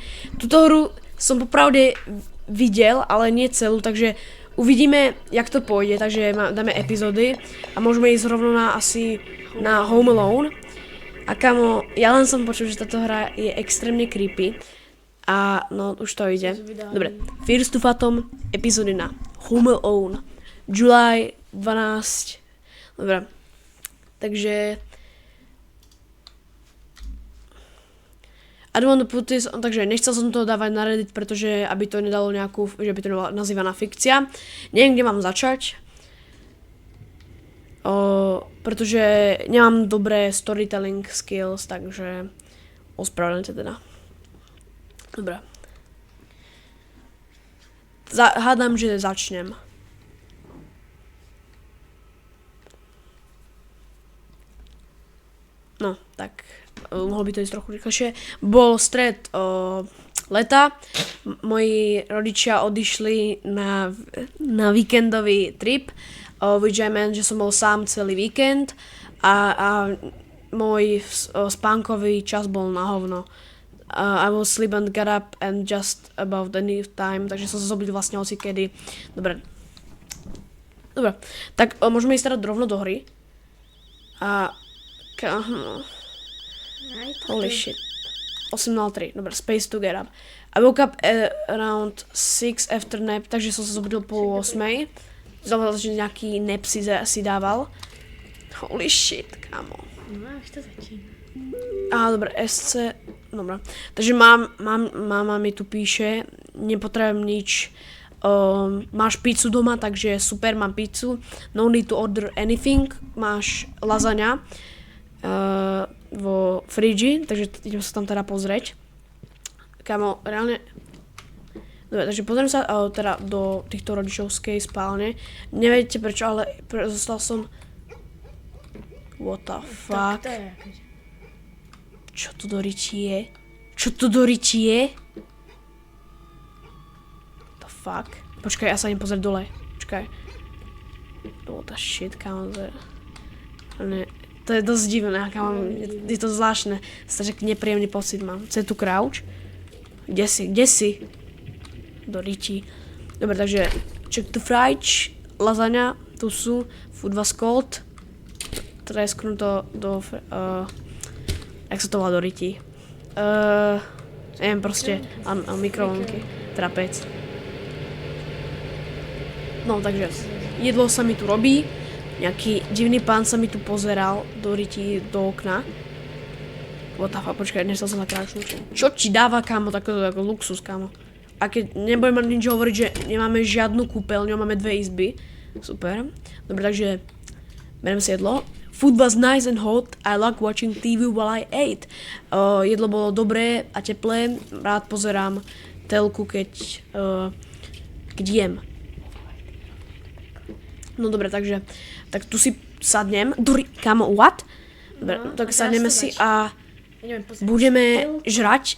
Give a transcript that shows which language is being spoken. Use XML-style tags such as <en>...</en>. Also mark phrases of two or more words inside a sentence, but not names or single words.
<sk>Tuto hru som popravde videl, ale nie celú, takže uvidíme, jak to pôjde, takže dáme epizódy a môžeme ísť rovno na Home Alone. A kamo, ja len som počul, že táto hra je extrémne creepy. A no, už to ide. Dobre, Fears to Phantom, epizódy na Home Alone.</sk> <en>July 12.</en> <sk>Dobre.</sk> <en>Takže I don't want to put this on,</en> <sk>takže nechcel som to dávať na Reddit, pretože aby to nedalo nejakú, že by to nebola nazývaná fikcia. Neviem, kde mám začať. Pretože nemám dobré</sk> <en>storytelling skills,</en> <sk>takže ospravedlňte teda. Dobre. Hádam, že začnem. No, tak mohlo by to ísť trochu rýchlejšie. Bol stred leta, moji rodičia odišli na víkendový trip,</sk> <en>which I meant,</en> <sk>že som bol sám celý víkend a môj spánkový čas bol na hovno.</sk> <en>I will sleep and get up and just about any time,</en> <sk>takže som sa zobudil vlastne hocikedy. Dobre, tak môžeme ísť teda rovno do hry.</sk> <en>Holy shit. 8:03, dobre, space to get up. I woke up around 6 after nap,</en> <sk>takže som sa zobudil po 8. Znamená, že nejaký nap si dával.</sk> <en>Holy shit,</en> <sk>kamo. No, už to začína. Dobre, SC, dobre. Takže máma mi tu píše, nepotrebujem nič. Máš pizzu doma, takže super, mám pizzu.</sk> <en>No need to order anything.</en> <sk>Máš lasaňa vo fridži, takže idem sa tam teda pozrieť. Kámo, reálne. Dobre, takže pozriem sa teda do týchto rodičovskej spálne. Neviete prečo, ale zostal som.</sk> <en>What the fuck?</en> <sk>Tak to je akože. Čo to do riči je? Čo to do riči je?</sk> <en>The fuck?</en> <sk>Počkaj, ja sa idem pozrieť dole. Počkaj.</sk> <en>What the shit,</en> <sk>kámo, to je dosť divné, kámo, je to zvláštne. Taký nepríjemný pocit mám. Co je tu crouch? Kde si? Do riči. Dobre, takže</sk> <en>check the fridge,</en> <sk>lasaňa, tu sú,</sk> <en>food was cold.</en> <sk>Tresknuto do, jak sa to volá do riti? Neviem proste, a mikrovlnky, trapec. No, takže jedlo sa mi tu robí. Nejaký divný pán sa mi tu pozeral do riti, do okna.</sk> <en>What the fuck,</en> <sk>počkaj, nechcel som nakráčnuť. Čo ti dáva, kámo, takto ako luxus, kámo? A keď nebudem nič hovoriť, že nemáme žiadnu kúpeľňu, máme 2 izby. Super. Dobre, takže beriem si jedlo.</sk> <en>Food was nice and hot, I like watching TV while I ate.</en> <sk>Jedlo bolo dobré a teplé, rád pozerám telku, keď jem. No dobre, takže tak tu si sadnem. Kámo, what? Dobre, No, tak a sadneme teraz to si dáš. a budeme žrať.</sk>